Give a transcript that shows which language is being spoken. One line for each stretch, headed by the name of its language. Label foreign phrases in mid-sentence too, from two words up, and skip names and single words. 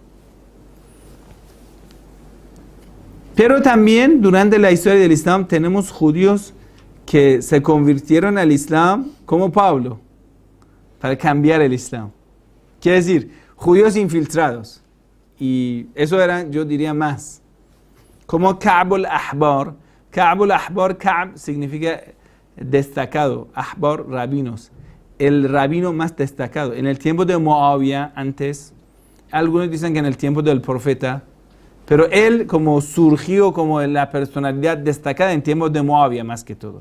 Spanish: Pero también durante la historia del Islam tenemos judíos que se convirtieron al Islam como Pablo para cambiar el Islam. Quiere decir, judíos infiltrados. Y eso eran, yo diría, más. Como Ka'b al-Ahbar. Ka'b al-Ahbar, Ka'b significa destacado. Ahbar, rabinos. El rabino más destacado. En el tiempo de Muawiyah, antes, algunos dicen que en el tiempo del profeta, pero él como surgió como la personalidad destacada en tiempos de Muawiyah más que todo.